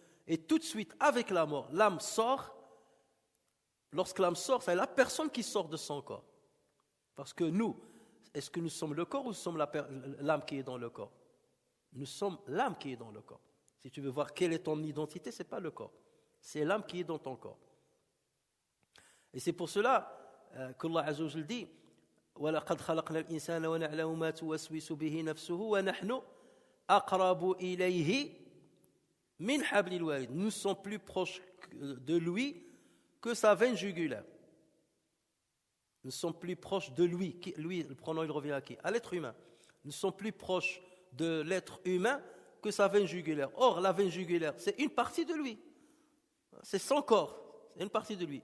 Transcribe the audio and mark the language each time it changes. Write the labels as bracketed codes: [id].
[fr] Et tout de suite, avec la mort, l'âme sort. Lorsque l'âme sort, c'est la personne qui sort de son corps. Parce que nous, est-ce que nous sommes le corps ou nous sommes l'âme qui est dans le corps ? Nous sommes l'âme qui est dans le corps. Si tu veux voir quelle est ton identité, ce n'est pas le corps. C'est l'âme qui est dans ton corps. Et c'est pour cela qu'Allah Azza wa Jal dit [ar] وَلَقَدْ خَلَقْنَا الْإِنسَانَ وَنَعْلَمُ مَا تُوَسْوِسُ بِهِ نَفْسُهُ وَنَحْنُ أَقْرَبُ إِلَيْهِ مِنْ حَبْلِ الْوَارِدِ. [fr] Nous sommes plus proches de lui que sa veine jugulaire. Nous sommes plus proches de lui. Lui, le pronom, il revient à qui ? À l'être humain. Nous sommes plus proches de l'être humain que sa veine jugulaire. Or, la veine jugulaire, c'est une partie de lui. C'est son corps. C'est une partie de lui.